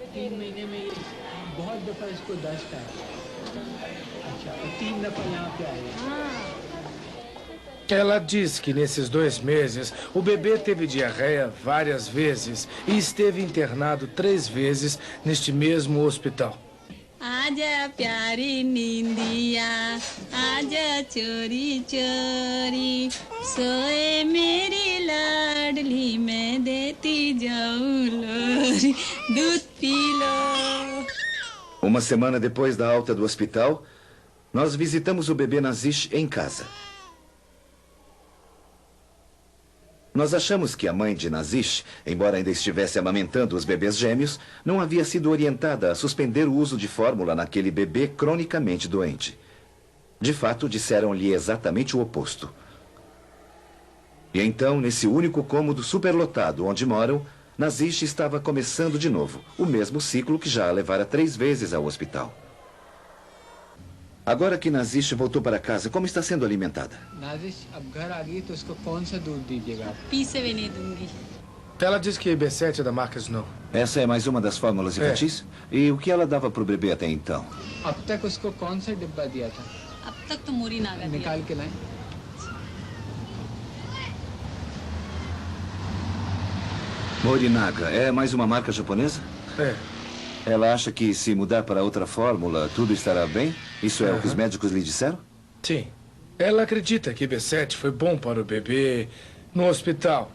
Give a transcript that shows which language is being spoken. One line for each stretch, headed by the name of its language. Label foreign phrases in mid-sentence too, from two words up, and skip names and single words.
Portuguese: Ela diz que nesses 2 meses o bebê teve diarreia várias vezes e esteve internado 3 vezes neste mesmo hospital.
Hindi: आजा प्यारी निंदिया आजा चोरी चोरी सोए मेरी लाडली मैं देती जाऊं लोरी दूध पी लो.
Portuguese: Uma semana depois da alta do hospital, nós visitamos o bebê Nazish em casa. Nós achamos que a mãe de Nazish, embora ainda estivesse amamentando os bebês gêmeos, não havia sido orientada a suspender o uso de fórmula naquele bebê cronicamente doente. De fato, disseram-lhe exatamente o oposto. E então, nesse único cômodo superlotado onde moram, Nazish estava começando de novo, o mesmo ciclo que já a levara 3 vezes ao hospital. Agora que Nazish voltou para casa, como está sendo alimentada?
Hindi: नाजिश अब घर आ गई तो उसको कौन सा दूध दीजिएगा आप? पी से भी नहीं दूंगी.
Portuguese: Ela diz que B7 é da marca Snow. Essa é mais uma das fórmulas infantis? E o que ela dava para o bebê até então?
Hindi: अब तक उसको कौन सा डिब्बा दिया था? अब तक तो मोरी नागा दिया. निकाल के लाएं.
Portuguese: Morinaga, é mais uma marca japonesa? É. Ela acha que se mudar para outra fórmula, tudo estará bem? Isso é o que os médicos lhe disseram? Sim. Ela acredita que B7 foi bom para o bebê no hospital.